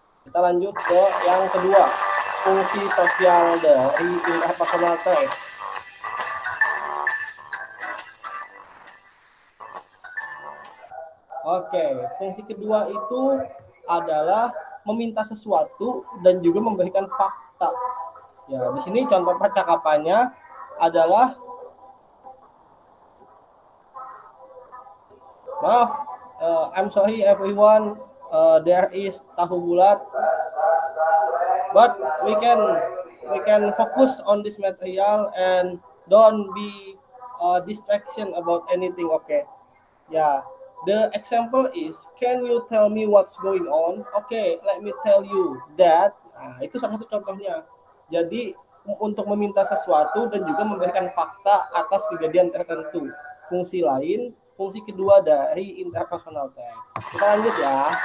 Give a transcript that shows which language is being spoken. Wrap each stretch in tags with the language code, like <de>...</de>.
<id>Kita lanjut ke yang kedua, fungsi sosial dari interpersonal text. Oke, fungsi kedua itu adalah meminta sesuatu dan juga memberikan fakta. Ya, di sini contoh percakapannya adalah maaf,</id> <en>I'm sorry everyone, there is tahu bulat, but we can focus on this material and don't be distraction about anything. Okay, yeah. The example is, can you tell me what's going on? Okay, let me tell you that.</en> <id>Nah, itu salah satu contohnya. Jadi untuk meminta sesuatu dan juga memberikan fakta atas kejadian tertentu. Fungsi lain, fungsi kedua dari interpersonal text. Kita lanjut ya.</id>